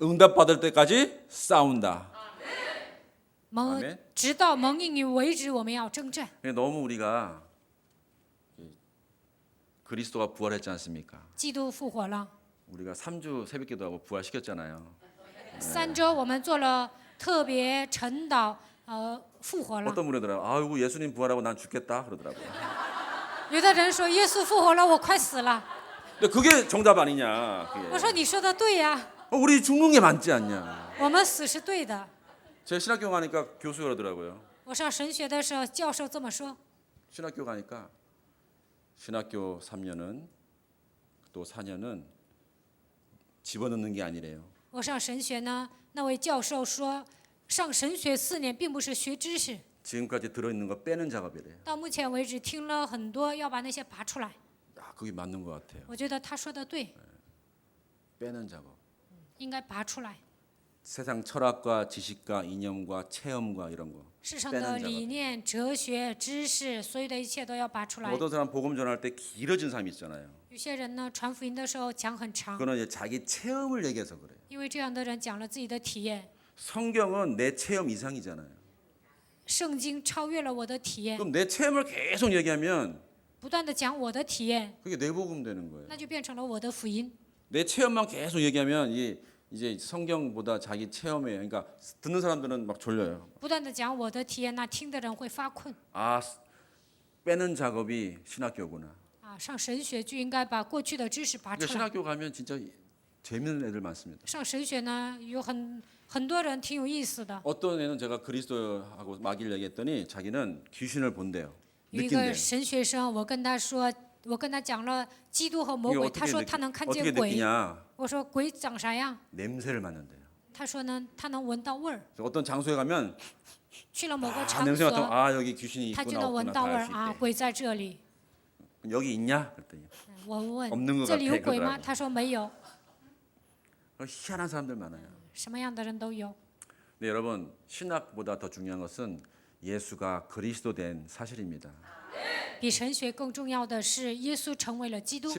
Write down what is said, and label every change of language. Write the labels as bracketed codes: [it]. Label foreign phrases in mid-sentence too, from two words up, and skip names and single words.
[ko] 응답받을 때까지 싸운다. 아멘. [zh] 直到蒙应允为止，我们要征战。 [ko] 너무 우리가 그리스도가 부활했지 않습니까? [zh] 基督复活了， [ko] 우리가 3주 새벽기도하고 부활시켰잖아요. [zh] 3 周我们做了特别晨祷，复活了。 [ko] 어떤 분이 더라고요. 아이고 예수님 부활하고 난 죽겠다 그러더라고요. [zh] 有的人说耶稣复活了，我快死了。 [ko] 근데 그게 정답 아니냐? [zh] 我说你说的对呀， [ko] 우리 죽는 게 맞지 않냐? [zh] 我们死是对的。 [ko] 제가 신학교 가니까 교수가 그러더라고요. [zh] 我上神学的时候，教授这么说。 [ko] 신학교 가니까 신학교 3년은 또 4년은 집어넣는 게 아니래요. [zh] 我上神学呢，那位教授说，上神学4年并不是学知识， [ko] 지금까지 들어있는 거 빼는 작업이래요. [zh] 到目前为止听了很多，要把那些拔出来。 [ko] 야, 그게 맞는 것 같아요. [zh] 我觉得他说的对， [ko] 빼는 작업. [zh] 应该拔出来。 [ko] 세상 철학과 지식과 이념과 체험과 이런 거. [zh] 世上的理念、哲学、知识，所有的一切都要拔出来。 [ko] 어떤 사람 복음 전할 때 길어진 사람이 있잖아요. [zh] 有些人呢，传福音的时候讲很长， [ko] 그거는 이제 자기 체험을 얘기해서 그래요. [zh] 因为这样的人讲了自己的体验。 [ko] 성경은 내 체험 이상이잖아요. [zh] 圣经超越了我的体验， [ko] 그럼 내 체험을 계속 얘기하면 [zh] 不断的讲我的体验， [ko] 그게 내 복음 되는 거예요. [zh] 那就变成了我的福音。 [ko] 내 체험만 계속 얘기하면 이제 성경보다 자기 체험에 그러니까 듣는 사람들은 막 졸려요. [zh] 不断的讲我的体验，那听的人会发困。 [ko] 아 빼는 작업이 신학교구나. [zh] 上神学就应该把过去的知识拔 [ko] 그러니까 [zh] 出来。 [ko] 신학교 가면 진짜 재밌는 애들 많습니다. [zh] 上神学呢，有很多人挺有意思的。 [ko] 어떤 애는 제가 그리스도하고 마귀를 얘기했더니 자기는 귀신을 본대요. [zh] 有一 [ko] 느낀대요. [zh] 个神学生，我跟他讲了基督和魔 [ko] 이게 [zh] 鬼，他说他能看 [ko] 어떻게 [zh] 见鬼。 [ko] 느끼냐? [zh] 我说鬼长啥样？ [ko] 냄새를 맡는데요. [zh] 他说呢，他能闻到味儿。 [ko] 그래서 어떤 장소에 가면 [zh] 去了某个 [ko] 아, [zh] 场 [ko] 냄새 맡으면 [zh] 所， [ko] 아 여기 귀신이 [zh] 他就 [ko] 있구나 [zh] 能闻 [ko] 없구나 [zh] 到味 [ko] 다 [zh] 儿 [ko] 알 수 [zh] 啊， [ko] 있대. [zh] 鬼在这里。 [ko] 여기 있냐? 그랬더니 [zh] 我 [ko] 없는 [zh] 问 [ko] 것 [zh] 这里有 [ko] 같아 [zh] 鬼吗？ [ko] 그러더라고. [zh] 他说没有， [ko] 희한한 사람들 많아요. [zh] 什么样的人都有。 [ko] 네, 여러분 신학보다 더 중요한 것은 예수가 그리스도 된 사실입니다. [zh] 比神学更重要的是，耶稣成为了基督。